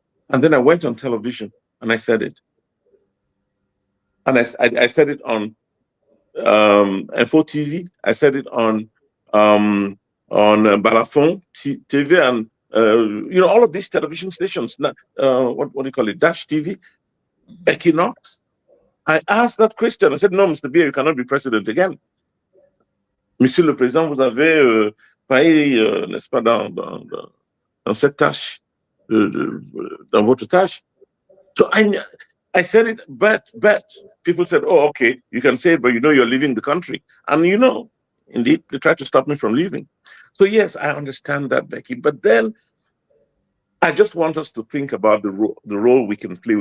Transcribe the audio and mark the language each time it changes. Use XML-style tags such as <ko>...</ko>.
<en>And then I went on television, and I said it. And I said it on Nfor TV. I said it on Balafon TV and all of these television stations, what do you call it, Dash TV, Becky Knox. I asked that question. I said, no, Mr. Biya, you cannot be president again.</en> <fr>Monsieur le Président, vous avez failli, n'est-ce pas, dans cette tâche, dans votre tâche.</fr> <en>So I said it, but people said, oh, okay, you can say it, but you're leaving the country. And indeed, they tried to stop me from leaving. So yes, I understand that, Becky. But then I just want us to think about the role we can play.</en>